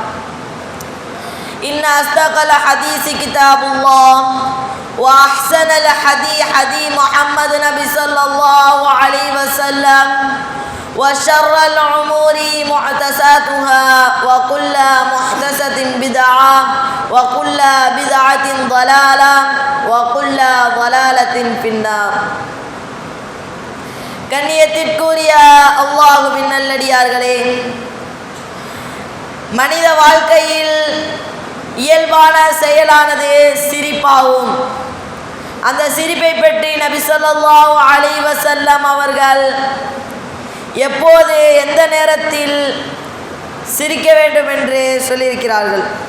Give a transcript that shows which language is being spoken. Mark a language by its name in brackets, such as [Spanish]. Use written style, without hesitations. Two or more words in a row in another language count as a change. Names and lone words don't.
[Arabic] إن أصدق الحديث كتاب الله وأحسن الحديث حديث محمد نبي صلى الله عليه وسلم وشر الأمور محدثاتها وكل محدثة بدعة وكل بدعة ضلالة وكل ضلالة في النار. [Tamil] கண்ணியத்திற்குரிய அல்லாஹ்வின் நல்லடியார்களே, மனித வாழ்க்கையில் இயல்பான செயலானது சிரிப்பாகும். அந்த சிரிப்பை பற்றி நபி [Arabic] صلى الله عليه وسلم [Tamil] அவர்கள் எப்போது எந்த நேரத்தில் சிரிக்க வேண்டும் என்று சொல்லியிருக்கிறார்கள்.